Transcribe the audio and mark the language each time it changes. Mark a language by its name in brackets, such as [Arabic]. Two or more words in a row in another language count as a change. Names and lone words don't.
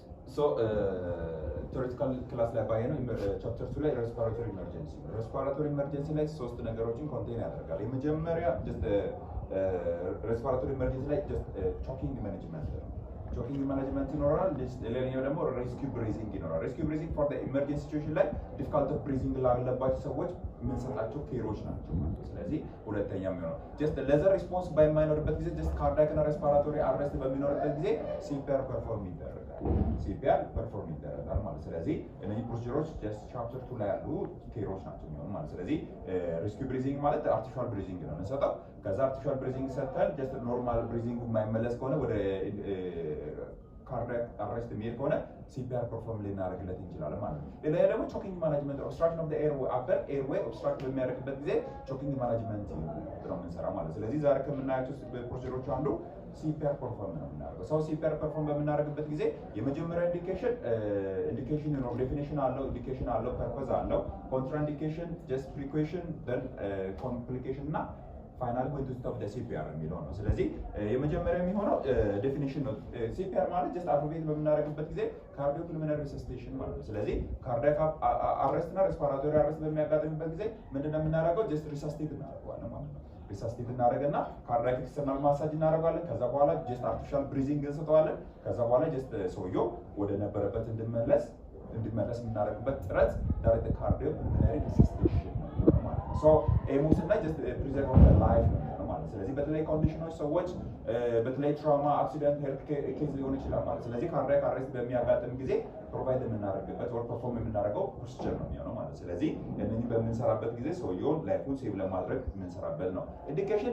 [English] So theoretical class [Amharic] ላይ ባየነው ቻፕተር 2 ላይ [English] respiratory emergency respiratory emergency [Amharic] ላይ ሶስት ነገሮችን ኮንቴን ያደርጋል። የመጀመሪያ [English] just respiratory emergency [Amharic] ላይ [English] just choking management [Amharic] ነው። [English] choking management [Amharic] ይኖራል። ሌላኛው ደግሞ [English] rescue breathing [Amharic] ይኖራል። [English] rescue breathing for the emergency situation [Amharic] ላይ [English] difficult of breathing [Amharic] ላለባቸው ሰዎች የምንሰጣቸው ኬሮች ናቸው ማለት ነው። ስለዚህ ሁለተኛው ነው [English] just laser response [Amharic] በማይኖርበት ጊዜ [English] just cardiac [Amharic] እና [English] respiratory arrest [Amharic] በሚኖርበት ጊዜ [English] CPR perform [Amharic] ይደረጋል። [English] CPR perform [Amharic] ይደረጋል ማለት ስለዚህ እነዚህ ፕሮሲጀሮች [English] just chapter 2 [Amharic] ላይ ያሉ ኬሮች ናቸው ማለት ስለዚህ [English] rescue breathing [Amharic] ማለት [English] artificial breathing [Amharic] ነው የምንሰጠው። ከዛ [English] artificial breathing [Amharic] ሰጥተን [English] just normal breathing [Amharic] የማይመለስ ከሆነ ወደ [English] cardiac arrest [Amharic] የሚሄድ ከሆነ [English] CPR perform [Amharic] ልናደርግለት እንችላለን ማለት ነው። ሌላ ደግሞ [English] choking management obstruction of the airway upper airway obstruct [Amharic] በሚያደርግበት ጊዜ [English] choking management [Amharic] ነው የምንሰራው ማለት ስለዚህ ዛሬ ከምናያቸው ፕሮሲጀሮች አንዱ [English] CPR perform [Amharic] ነው የምናደርገው። ሰው [English] CPR perform [Amharic] በምናደርግበት ጊዜ የመጀመሪያ ኢንዲኬሽን ነው ዴፊኒሽን አለው ኢንዲኬሽን አለው ፐርፐዝ አለው [English] contraindication just precaution then complication [Amharic] እና [English] final point of the CPR [Amharic] የሚለው ነው። ስለዚህ የመጀመሪያ የሚሆነው ዴፊኒሽን ነው። CPR ማለት just አብሮቤት በምናደርግበት ጊዜ [English] cardio pulmonary resuscitation [Amharic] ማለት ነው። ስለዚህ [English] cardiac arrest [Amharic] እና [English] respiratory arrest [Amharic] በሚያጋጥምበት ጊዜ ምንድነው የምናደርገው? [English] just resuscitate [Amharic] እናደርጋለን ማለት ነው። resuscitate እናደርግና [English] cardiac external massage [Amharic] እናደርጋለን። ከዛ በኋላ [English] just artificial breathing [Amharic] እንሰጠዋለን። ከዛ በኋላ just ሰውየው ወደ ነበረበት እንዲመለስ የምናደርግበት ጥረት [English] direct cardio pulmonary resuscitation so [Amharic] ኤሙስ እና [English] just preserve of the life [Amharic] ነው ማለት ስለዚህ በተለይ ኮንዲሽኖች ሰዎች በተለይ [English] trauma accident health case [Amharic] ሊሆን ይችላል ማለት ስለዚህ [English] cardiac arrest [Amharic] በሚያጋጥም ጊዜ ፕሮቫይድ የምናደርግበት ወር ፐርፎርም የምናደርገው ፕሮሲጀር ነው የሚሆነው ማለት ስለዚህ እነዚህ በምንሰራበት ጊዜ ሰውየውን ላይፉን ሴቭ ለማድረግ የምንሰራበት ነው። ኢንዲኬሽን